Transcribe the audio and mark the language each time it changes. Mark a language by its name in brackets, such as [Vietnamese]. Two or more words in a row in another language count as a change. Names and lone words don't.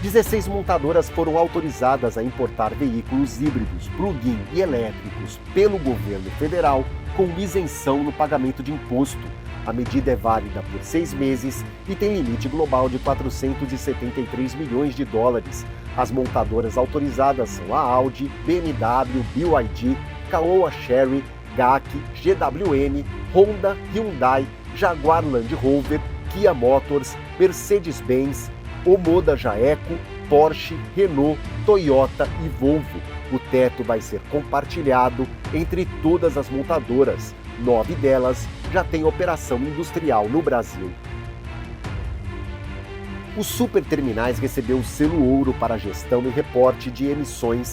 [Portuguese] 16 montadoras foram autorizadas a importar veículos híbridos, plug-in e elétricos pelo governo federal com isenção no pagamento de imposto. A medida é válida por 6 meses e tem limite global de 473 milhões de dólares. As montadoras autorizadas são a Audi, BMW, BYD, Caoa Chery, GAC, GWM, Honda, Hyundai, Jaguar Land Rover, Kia Motors, Mercedes-Benz, Omoda Jaeco, Porsche, Renault, Toyota e Volvo. O teto vai ser compartilhado entre todas as montadoras. 9 delas já têm operação industrial no Brasil. O Superterminais recebeu o selo ouro para gestão e reporte de emissões.